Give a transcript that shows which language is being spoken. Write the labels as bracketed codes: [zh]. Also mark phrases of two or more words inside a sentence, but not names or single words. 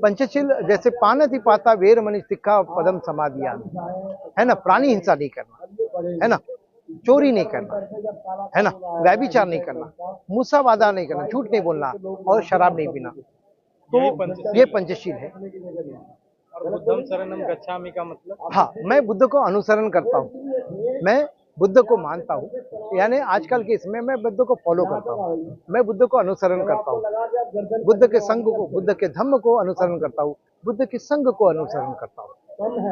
[hi] पंचशील जैसे [pi] पानति पाता वीरमणि सिक्का पदम समाधिया, [hi] है ना, प्राणी हिंसा नहीं करना, है ना, चोरी नहीं करना, है ना, व्यभिचार नहीं करना, मूसावादा नहीं करना, झूठ नहीं बोलना और शराब नहीं पीना। तो ये पंचशील है। और [pi] बुद्धम शरणम गच्छामि [hi] का मतलब? हाँ, मैं बुद्ध को अनुसरण करता हूँ, मैं बुद्ध को मानता हूँ, यानी आजकल के इसमें मैं बुद्ध को फॉलो करता हूँ, मैं बुद्ध को अनुसरण करता हूँ, बुद्ध के संघ को, बुद्ध के धम्म को अनुसरण करता हूँ, बुद्ध के संघ को अनुसरण करता हूँ।